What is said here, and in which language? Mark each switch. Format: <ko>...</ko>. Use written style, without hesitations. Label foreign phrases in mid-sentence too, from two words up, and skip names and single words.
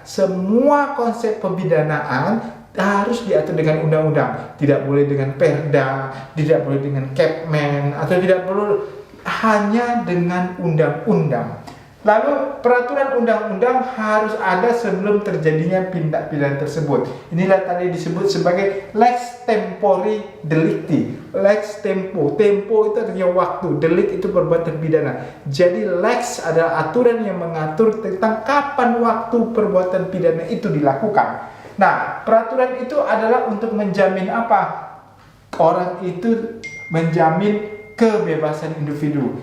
<id>Semua konsep pemidanaan harus diatur dengan undang-undang, tidak boleh dengan perda, tidak boleh dengan Kepmen, atau tidak perlu hanya dengan undang-undang. Lalu peraturan undang-undang harus ada sebelum terjadinya tindak pidana tersebut. Inilah tadi disebut sebagai</id> <la>lex tempori delicti. Lex tempo,</la> <id>tempo itu artinya waktu, delik itu perbuatan pidana. Jadi lex adalah aturan yang mengatur tentang kapan waktu perbuatan pidana itu dilakukan. Nah, peraturan itu adalah untuk menjamin apa? Orang itu menjamin kebebasan individu.</id>